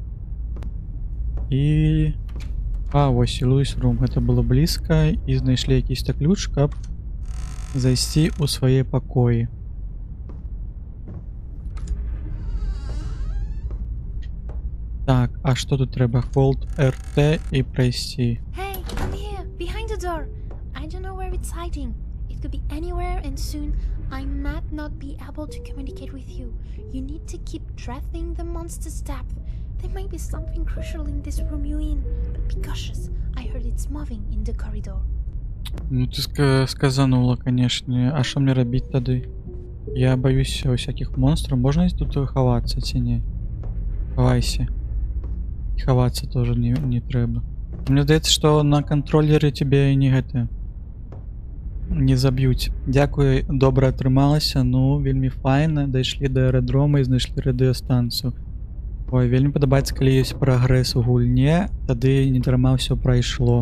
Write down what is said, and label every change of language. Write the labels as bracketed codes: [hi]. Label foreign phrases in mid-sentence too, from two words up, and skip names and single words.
[be] І... А, вось і Luis Room, гэта было блізка, і знайшлі якийсь-то ключ, каб зайсці ў свае пакоі. Так, а што тут трэба? [en] Hold RT [be] і прайсці. [en] Hey, I'm here, behind the door. I don't know where it's hiding. It could be anywhere, and soon I might not be able to communicate with you. You need to keep tracking the monster's depth. There might be something crucial in this room you're in, but be cautious. I heard it's moving in the corridor. [ru] Ну ты сказанула, конечно. [be] А што мне рабіць тады? [ru] Я боюсь всяких монстров. [be] Можно тут хавацца ці не? Хавайся. Хавацца тоже не трэба. Мне здаецца, што на кантроллеры тебе не гэта не заб'юць. Дзякую, добра атрымалася. Ну, вельмі файна. Дайшлі да аэрадрома і знайшлі радыёстанцыю. Ой, вельмі падабаецца, калі ёсць прагрэс у гульне, тады не дарма ўсё прайшло.